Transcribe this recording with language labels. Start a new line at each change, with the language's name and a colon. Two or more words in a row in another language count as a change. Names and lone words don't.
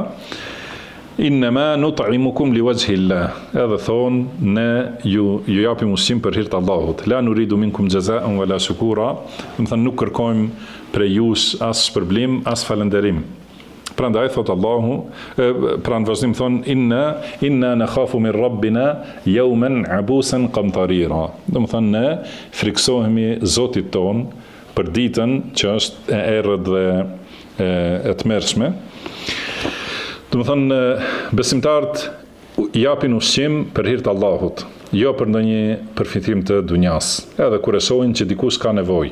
Arabic: إنما نطعمكم لوجه الله,
Albanian: edhe thonë ne ju japim ushqim për hir të Allahut.
Arabic: لا نريد منكم جزاء ولا شكورا,
Albanian: do të thënë nuk kërkojmë prej jush as shpërblim, as falënderim. Prandaj thot Allahu, pra në vazhdim thonë
Arabic: إنا نخاف من ربنا يوما عبوسا قمطريرا.
Albanian: Do të thënë ne friksohemi Zotit ton për ditën që është e errët dhe e tmerrshme. Do të thënë besimtarët japin ushqim për hir të Allahut, jo për ndonjë përfitim të dunjas, edhe kur e shohin që dikush ka nevojë.